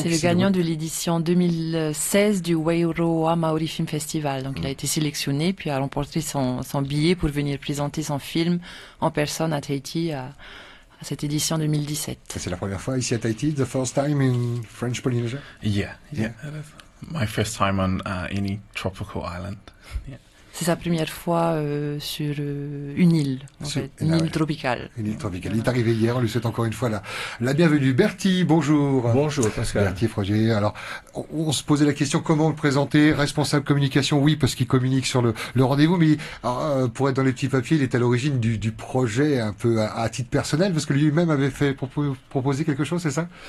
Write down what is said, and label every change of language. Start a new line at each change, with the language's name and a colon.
French: C'est le gagnant de l'édition 2016 du Wairoa Maori Film Festival. Donc il a été sélectionné puis a remporté son billet pour venir présenter son film en personne à Tahiti à cette édition 2017. C'est la première fois ici à Tahiti,
English: the first time in French Polynesia. Yeah, it is. My first time on any tropical island. Yeah.
French: C'est sa première fois sur une île, une île tropicale. Une île tropicale. Il est arrivé hier, on lui souhaite encore une fois la bienvenue. Bertie, bonjour. Bonjour Pascal. Bertie Frogier. Alors, on se posait la question comment le présenter, responsable communication, oui, parce qu'il communique sur le rendez-vous, mais pour être dans les petits papiers, il est à l'origine du projet un peu à titre personnel, parce que lui-même avait fait proposer quelque chose, c'est ça?